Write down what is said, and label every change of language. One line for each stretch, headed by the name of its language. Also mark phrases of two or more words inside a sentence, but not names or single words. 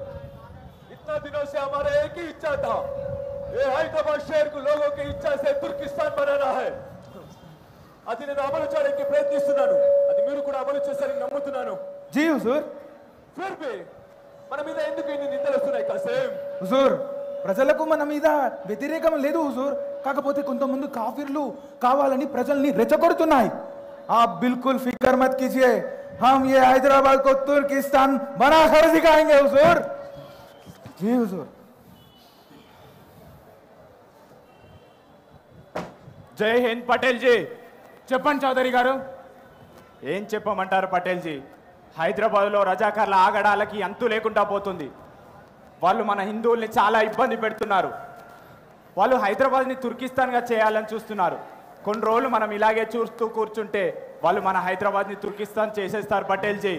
Hindi: इतना दिनों से हमारा एक ही इच्छा था, ये हैदराबाद शहर को लोगों की इच्छा से तुर्किस्तान बनाना है.
Telugu: అది నేను అమలు చేయడానికి ప్రయత్నిస్తున్నాను. అది మీరు కూడా అమలు చేస్తారని నమ్ముతున్నాను.
Hindi: जी हुजूर। फिर भी
Telugu: మన మీద ఎందుకు ఇన్ని నిందలు వస్తున్నాయి కాసిం? हुजूर, ప్రజలకు మన మీద వ్యతిరేకం లేదు हुजूर, కాకపోతే కొంతమంది కాఫిర్లు కావాలని ప్రజల్ని రెచ్చగొడుతున్నాయి.
Hindi: आप बिल्कुल फिक्र मत कीजिए, हम ये हैदराबाद को तुर्किस्तान बनाकर दिखाएंगे हुजूर। जी हुजूर।
Telugu: జై హింద్ పటేల్ జీ. చెప్పండి చౌదరి గారు, ఏం చెప్పమంటారు పటేల్ జీ? హైదరాబాద్లో రజాకార్ల ఆగడాలకి అంతు లేకుండా పోతుంది. వాళ్ళు మన హిందువుల్ని చాలా ఇబ్బంది పెడుతున్నారు. వాళ్ళు హైదరాబాద్ని తుర్కిస్తాన్గా చేయాలని చూస్తున్నారు. కొన్ని రోజులు మనం ఇలాగే చూస్తూ కూర్చుంటే వాళ్ళు మన హైదరాబాద్ని తుర్కిస్తాన్ చేసేస్తారు పటేల్ జీ.